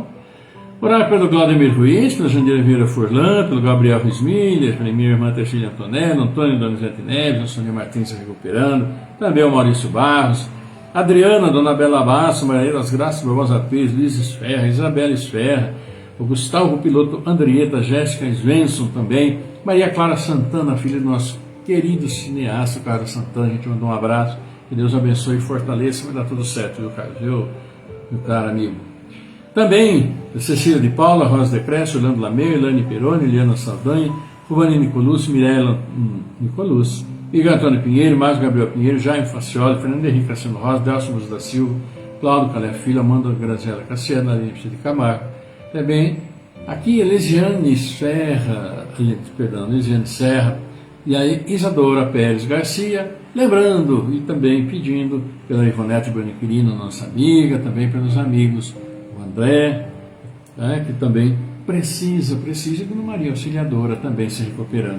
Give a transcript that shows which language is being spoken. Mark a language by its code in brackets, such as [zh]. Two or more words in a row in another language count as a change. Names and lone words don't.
[pt] Orar pelo Claudemir Ruiz, pela Jandira Vieira Furlan, pelo Gabriel Rismiller, pela minha irmã Tercília Antonella, Antônio Donizete Neves, a Sônia Martins se recuperando, também o Maurício Barros, Adriana, Dona Bela Basso, Maria das Graças, Barbosa Pires, Luiz Esferra, Isabela Esferra, o Gustavo Piloto Andrieta, Jéssica Svensson também, Maria Clara Santana, filha do nosso querido cineasta Carlos Santana. A gente mandou um abraço. Que Deus abençoe e fortaleça, vai dar tudo certo, viu, Carlos? Meu caro amigo. Também, Cecília de Paula, Rosa de Cresce, Orlando Lameu, Elane Peroni, Eliana Saldanha, Rubani Nicolucci, Mirella Nicolucci, Igor Antônio Pinheiro, Márcio Gabriel Pinheiro, Jaime Facioli, Fernando Henrique Cassiano Rosa, Delcio Luz da Silva, Cláudio Calé Filho, Amanda Graziela Cassiano, Aline de Camargo. Também, aqui, Elisiane Serra, e aí Isadora Pérez Garcia, lembrando e também pedindo pela Ivonete Boniquirino, nossa amiga, também pelos amigos, o André, né, que também precisa de Dona Maria Auxiliadora também se recuperando.